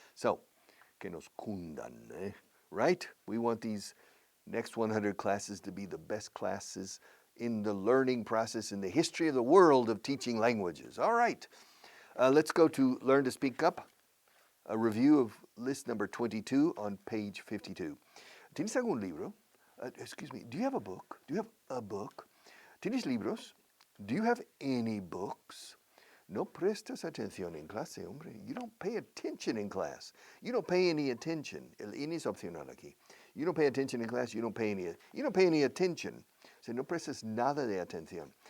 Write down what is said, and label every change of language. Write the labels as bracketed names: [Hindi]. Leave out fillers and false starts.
[English] So, [Spanish] que nos cundan, eh? [English] Right? We want these next 100 classes to be the best classes in the learning process in the history of the world of teaching languages. All right. Let's go to Learn to Speak Up, a review of list number 22 on page 52. [Spanish] ¿Tienes algún libro? [English] Excuse me, do you have a book? Do you have a book? [Spanish] ¿Tienes libros? [English] Do you have any books? [Spanish] No prestas atención en clase, hombre. [English] You don't pay attention in class. You don't pay any attention. [Spanish] El ini es opcional aquí. [English] You don't pay attention in class. You don't pay any attention. [Spanish] O sea, no prestas nada de atención.